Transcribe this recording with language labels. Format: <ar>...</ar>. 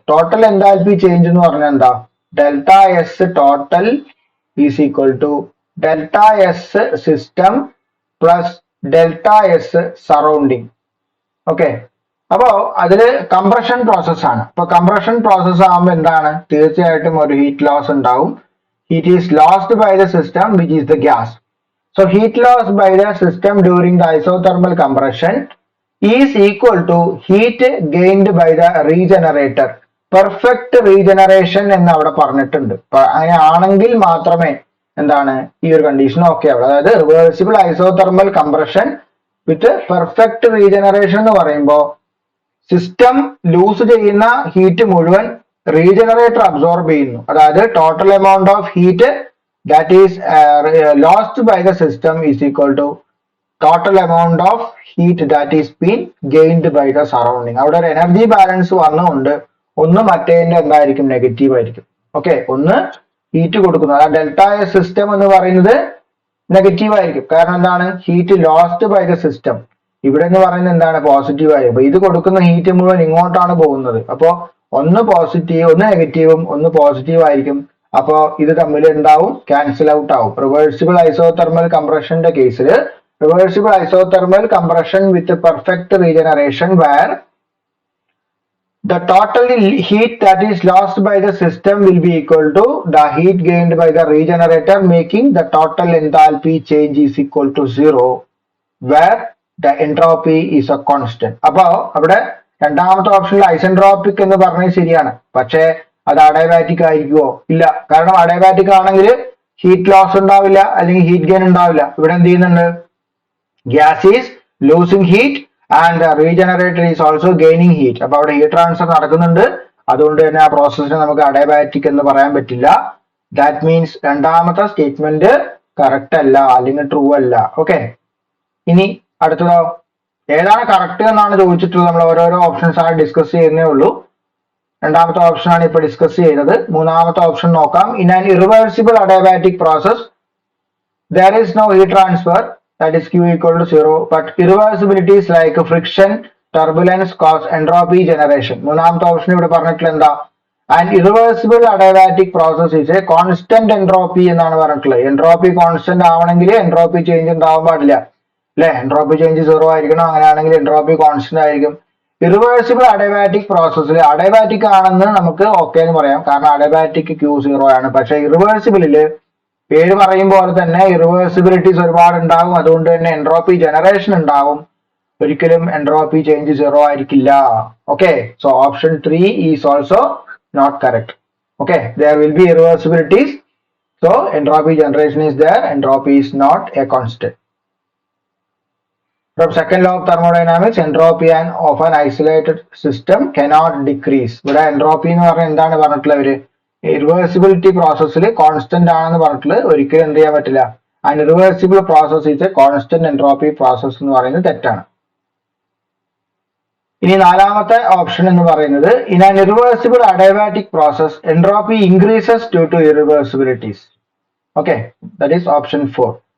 <en>total enthalpy change</en> <ml>എന്ന് പറഞ്ഞാൽ എന്താ?</ml> <en>Delta S total is equal to delta S system plus delta S surrounding.</en> <ml>Okay, അപ്പോ അതില് compression process ആണ്. അപ്പൊ കംപ്രഷൻ പ്രോസസ് ആകുമ്പോൾ എന്താണ്? തീർച്ചയായിട്ടും ഒരു ഹീറ്റ് ലോസ് ഉണ്ടാവും.</ml> <en>Heat is lost by the system, which is the gas. So heat loss by the system during the isothermal compression is equal to heat gained by the regenerator.</en> <ml>Perfect regeneration എന്ന് അവിടെ പറഞ്ഞിട്ടുണ്ട്. അങ്ങനെ ആണെങ്കിൽ മാത്രമേ എന്താണ് ഈ ഒരു കണ്ടീഷൻ ഓക്കെ ആവുള്ളൂ. അതായത് റിവേഴ്സിബിൾ ഐസോതെർമൽ കംപ്രഷൻ വിത്ത് പെർഫെക്റ്റ് റീജനറേഷൻ എന്ന് പറയുമ്പോൾ സിസ്റ്റം ലൂസ് ചെയ്യുന്ന ഹീറ്റ് മുഴുവൻ റീജനറേറ്റർ അബ്സോർബ് ചെയ്യുന്നു.</ml> <en>അതായത് total amount of heat that is lost by the system is equal to total amount of heat that is been gained by the surrounding.</en> <ml>അവിടെ ഒരു energy balance വന്നുകൊണ്ട് ഒന്ന് മറ്റേതിന്റെ എന്തായിരിക്കും? Negative ആയിരിക്കും. ഓക്കെ, ഒന്ന് ഹീറ്റ് കൊടുക്കുന്നു. അതായത് ഡെൽറ്റ എസ് സിസ്റ്റം എന്ന് പറയുന്നത് നെഗറ്റീവ് ആയിരിക്കും. കാരണം എന്താണ്? Heat lost by the system. ഇവിടെ എന്ന് പറയുന്നത് എന്താണ്? പോസിറ്റീവ് ആയിരിക്കും. അപ്പൊ ഇത് കൊടുക്കുന്ന ഹീറ്റ് മുഴുവൻ ഇങ്ങോട്ടാണ് പോകുന്നത്. അപ്പോ ഒന്ന് പോസിറ്റീവ്, ഒന്ന് നെഗറ്റീവും ഒന്ന് പോസിറ്റീവ് ആയിരിക്കും. അപ്പോ ഇത് തമ്മിൽ എന്താവും? ക്യാൻസൽ ഔട്ട് ആവും.</ml> <en>reversible isothermal</en> <ml>കംപ്രഷന്റെ കേസിൽ</ml> <en>Reversible isothermal compression with perfect regeneration where the total heat that is lost by the system will be equal to the heat gained by the regenerator, making the total enthalpy change is equal to 0 where the entropy is a constant.</en> <ml>അപ്പോ അവിടെ രണ്ടാമത്തെ ഓപ്ഷനിൽ isentropic എന്ന് പറഞ്ഞത് ശരിയാണ്. പക്ഷേ അത് adiabatic ആയിരിക്കുമോ? ഇല്ല. കാരണം അഡയബാറ്റിക് ആണെങ്കിൽ ഹീറ്റ് ലോസ് ഉണ്ടാവില്ല, അല്ലെങ്കിൽ ഹീറ്റ് ഗെയിൻ ഉണ്ടാവില്ല. ഇവിടെ എന്ത് ചെയ്യുന്നുണ്ട്?</ml> <en>Gas is losing heat and regenerator is also gaining heat.</en> <ml>അപ്പൊ അവിടെ ഹീറ്റ് ട്രാൻസ്ഫർ നടക്കുന്നുണ്ട്. അതുകൊണ്ട് തന്നെ ആ പ്രോസസ്സിനെ നമുക്ക് അഡയബാറ്റിക് എന്ന് പറയാൻ പറ്റില്ല.</ml> <en>that means</en> <ml>രണ്ടാമത്തെ സ്റ്റേറ്റ്മെന്റ് കറക്റ്റ് അല്ല, അല്ലെങ്കിൽ ട്രൂ അല്ല. ഓക്കെ, ഇനി അടുത്തതോ? ഏതാണ് കറക്റ്റ് എന്നാണ് ചോദിച്ചിട്ടുള്ളത്. നമ്മൾ ഓരോരോ ഓപ്ഷൻസ് ആണ് ഡിസ്കസ് ചെയ്യുന്നേ ഉള്ളൂ. രണ്ടാമത്തെ ഓപ്ഷൻ ആണ് ഇപ്പൊ ഡിസ്കസ് ചെയ്തത്. മൂന്നാമത്തെ ഓപ്ഷൻ നോക്കാം.</ml> <en>In an irreversible adiabatic process there is no heat transfer, that is Q equal to 0, but irreversibilities like friction, turbulence cause entropy generation.</en> <ml>മൂന്നാമത്തെ ഓപ്ഷൻ ഇവിടെ പറഞ്ഞിട്ടുള്ള എന്താ?</ml> <en>and irreversible adiabatic process is a constant entropy</en> <ml>എന്നാണ് പറഞ്ഞിട്ടുള്ളത്. Entropy constant ആവണമെങ്കിൽ entropy change ഉണ്ടാവാൻ പാടില്ല, അല്ലെ? എൻട്രോപ്പി ചേഞ്ച് 0 ആയിരിക്കണം. അങ്ങനെയാണെങ്കിൽ എൻട്രോപ്പി കോൺസ്റ്റന്റ് ആയിരിക്കും. ഇറിവേഴ്സിബിൾ അഡയബാറ്റിക് പ്രോസസ്സിൽ അഡയബാറ്റിക് ആണെന്ന് നമുക്ക് ഓക്കെ എന്ന് പറയാം, കാരണം അഡയബാറ്റിക് Q0 ആണ്. പക്ഷെ ഇറിവേഴ്സിബിളില് പേര് പറയും പോലെ തന്നെ ഇറിവേഴ്സിബിലിറ്റീസ് ഒരുപാട് ഉണ്ടാകും. അതുകൊണ്ട് തന്നെ എൻട്രോപ്പി ജനറേഷൻ ഉണ്ടാവും. ഒരിക്കലും എൻട്രോപ്പി ചേഞ്ച് 0 ആയിരിക്കില്ല.</ml> <en>Okay, so option 3 is also not correct. Okay, there will be irreversibilities, so entropy generation is there, entropy is not a constant. From second law of thermodynamics, entropy of an isolated system cannot decrease.</en> <ml>ഇവിടെ entropy എന്ന് പറഞ്ഞാൽ എന്താണ് പറഞ്ഞിട്ടുള്ളവര്? Irreversibility പ്രോസസ്സിൽ constant ആണെന്ന് പറഞ്ഞിട്ടുള്ളത് ഒരിക്കലും എന്ത് ചെയ്യാൻ പറ്റില്ല.</ml> <en>and irreversible process is a constant entropy process</en> <ml>എന്ന് പറയുന്നത് തെറ്റാണ്. ഇനി നാലാമത്തെ ഓപ്ഷൻ എന്ന് പറയുന്നത്</ml> <en>In an irreversible adiabatic process entropy increases due to irreversibilities. Okay, that is option 4.</en>